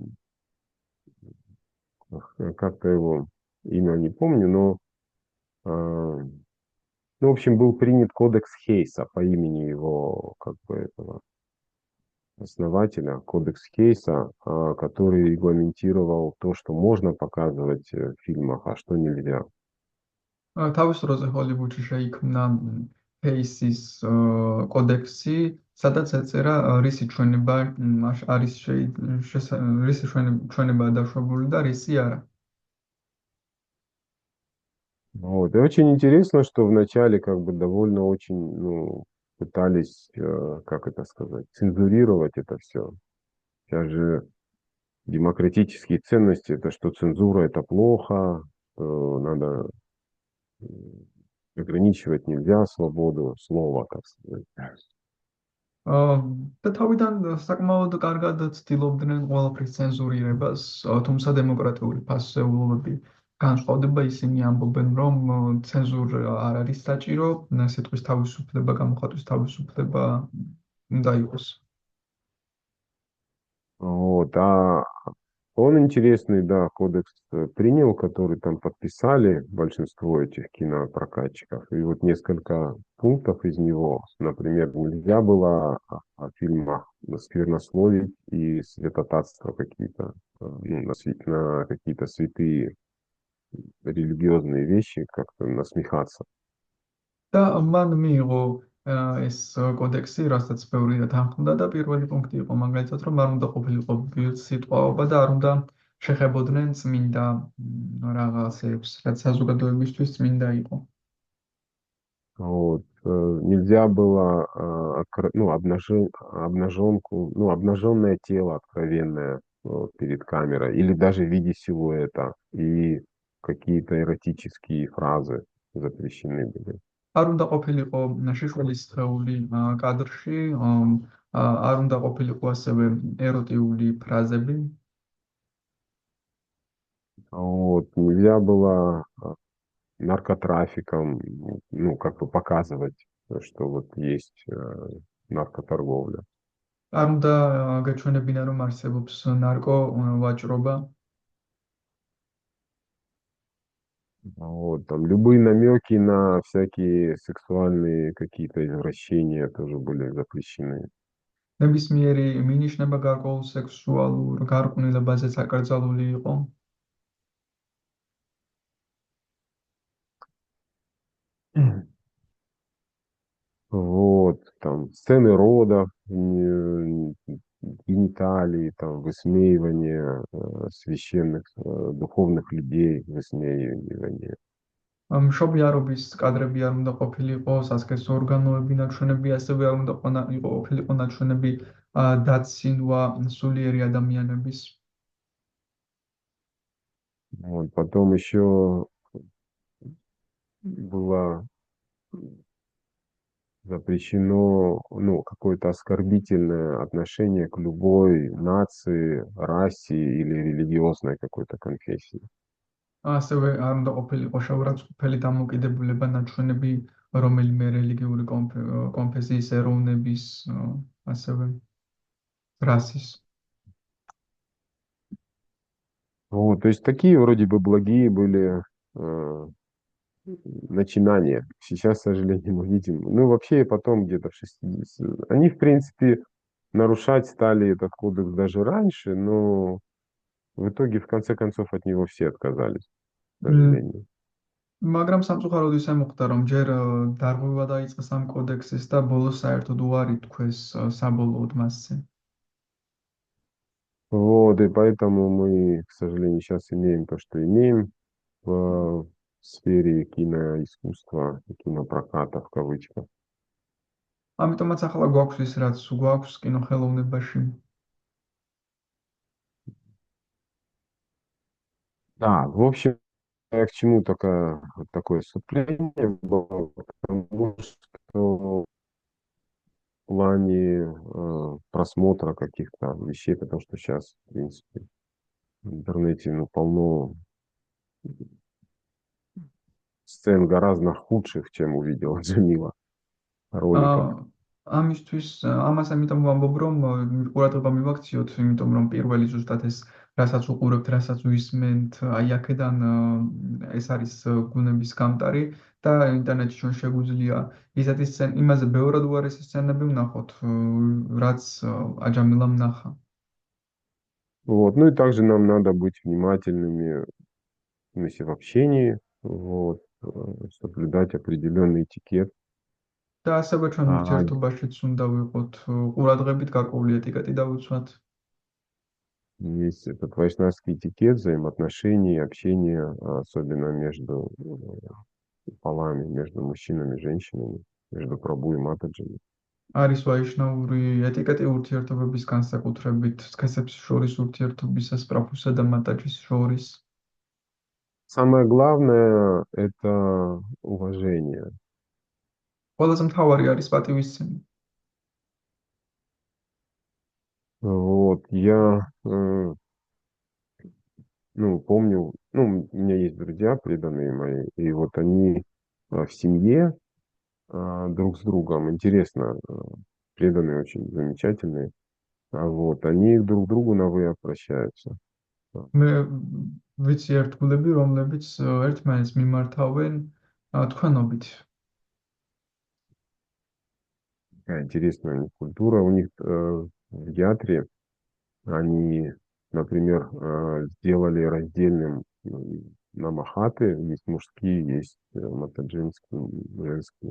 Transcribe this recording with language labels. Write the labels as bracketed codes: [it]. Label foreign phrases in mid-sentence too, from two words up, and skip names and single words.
[ru] как-то его имя не помню, но, ну, в общем, был принят кодекс Хейса по имени его, как бы, этого основателя, кодекс Хейса, который регламентировал то, что можно показывать в фильмах, а что нельзя. [ka] თავის დროზე ჰოლივუდში შეიქმნა ჰეისის კოდექსი, სადაც ეწერა რისი ჩვენება არის რისი ჩვენება დაშვებული და რისი არა. [ru] Вот. И очень интересно, что вначале как бы довольно очень, ну, пытались, как это сказать, цензурировать это все. Сейчас же демократические ценности, это что цензура это плохо, что надо ограничивать нельзя свободу слова, так сказать. [ka] და თავიდან საკმაოდ კარგად ცდილობდნენ ყველაფრის ცენზურირებას, თუმცა დემოკრატიული ფასეულობები განსხვავდება, ისინი ამბობენ, რომ ცენზურა არ არის საჭირო, სიტყვის თავისუფლება, გამოხატვის თავისუფლება უნდა იყოს. [ru] Вот, а он интересный, да, кодекс принял, который там подписали большинство этих кинопрокатчиков. И вот несколько пунктов из него, например, нельзя было о фильмах сквернословить и святотатство какие-то, ну, на какие-то святые религиозные вещи как-то насмехаться. [ka] და მან მიიღო ეს კოდექსი, რასაც ბევრი თანხმდა და პირველი პუნქტი იყო მაგალითად, რომ არ უნდა ყოფილიყო სიტყვაობა და არ უნდა შეხებოდნენ წმინდა რაღაცებს, რაც საზოგადოებისთვის წმინდა იყო. [ru] Вот. Нельзя было ну, обнаженку, ну, обнаженное тело откровенное вот, перед камерой, или даже в виде силуэта, и какие-то эротические фразы запрещены были. [ka] არ უნდა ყოფილიყო შიშველის სხეული კადრში, არ უნდა ყოფილიყო ასევე ეროტიული ფრაზები. [ru] Вот. Нельзя было наркотрафиком, ну, как бы показывать, что вот есть наркоторговля. [ka] არ უნდა გაჩვენებინა, რომ არსებობს ნარკო ვაჭრობა. [ru] Вот, там любые намеки на всякие сексуальные какие-то извращения тоже были запрещены. [ka] ნებისმიერი მინიშნება გარკვეულ სექსუალურ გარყვნილებაზე საკრძალული იყო. [ru] Вот, там сцены родов, гениталии, там высмеивание священных, духовных людей, высмеивание. [ka] მშობიარობის კადრები არ უნდა ყოფილიყო, სასქესო ორგანოები ნაჩვენები, ასევე არ უნდა ყოფილიყო ნაჩვენები დაცინვა სულიერი ადამიანების. [ru] Вот, потом еще было запрещено, ну, какое-то оскорбительное отношение к любой нации, расе или религиозной какой-то конфессии. [ka] ასევე არ უნდა ყოფილიყო შეურაცხყოფელი დამოკიდებულება ნაჩვენები რომელიმე რელიგიური კონფესიის, ეროვნების, ასევე რასის. [ru] Вот, то есть такие вроде бы благие были начинания. Сейчас, к сожалению, мы видим. Ну, вообще, потом где-то в 60... Они, в принципе, нарушать стали этот кодекс даже раньше, но в итоге, в конце концов, от него все отказались, к сожалению. [ka] მაგრამ სამწუხაროდ ისე მოხდა, რომ ჯერ დარღვევა დაიწყეს ამ კოდექსის და ბოლოს საერთოდ უარი თქვეს საბოლოოდ მასზე. [ru] Вот, и поэтому мы, к сожалению, сейчас имеем то, что имеем в сфере киноискусства, кинопроката в кавычках. [ka] ამიტომაც ახლა გვაქვს ის, რაც გვაქვს კინოხელოვნებაში. [ru] Да, в общем, к чему такое вступление было, потому что в плане просмотра каких-то вещей, потому что сейчас, в принципе, в интернете ну, полно сцен гораздо худших, чем увидела Джамила, роликов. [ka] ამისთვის ამას ამიტომ ვამბობ, რომ ყურადღება მივაქციოთ, იმიტომ რომ პირველი ზუსტად ეს რასაც უყურებთ, რასაც ვისმენთ, აი აქედან ეს არის გუნების გამტარი და ინტერნეტში ჩვენ შეგვიძლია ისეთი იმაზე ბევრად უარესი სცენები ვნახოთ, რაც აჯამილამ ნახა. [ru] Вот. Ну и также нам надо быть внимательными в общении, вот, соблюдать определенный этикет. [ka] და ასევე ჩვენ ურთიერთობაშიც უნდა ვიყოთ ყურადღებით გარკვეული ეტიკეტი დავუცვათ. [ru] Есть этот вайшнавский этикет взаимоотношений, общения, особенно между полами, между мужчинами и женщинами, между прабу и матаджами. [ka] არის ვაიშნაური ეტიკეტი ურთიერთობების განსაკუთრებით სქესებს შორის ურთიერთობისას პრაფუსა და მატაჯის შორის. [ru] Самое главное– это уважение. [ka] ყველაზე მთავარი არის პატივისცემა. [ru] Вот, я ну, помню, ну, у меня есть друзья преданные мои, и вот они в семье друг с другом, интересно, преданные очень замечательные, вот, они друг к другу на «вы» обращаются. А, [ka] მე ვიცი ერთგულები, რომლებიც ერთმანეთს მიმართავენ თქვენობით. [ru] Такая интересная у них культура, у них в Ятре они, например, сделали раздельным намахаты, есть мужские, есть матаджинские, женские.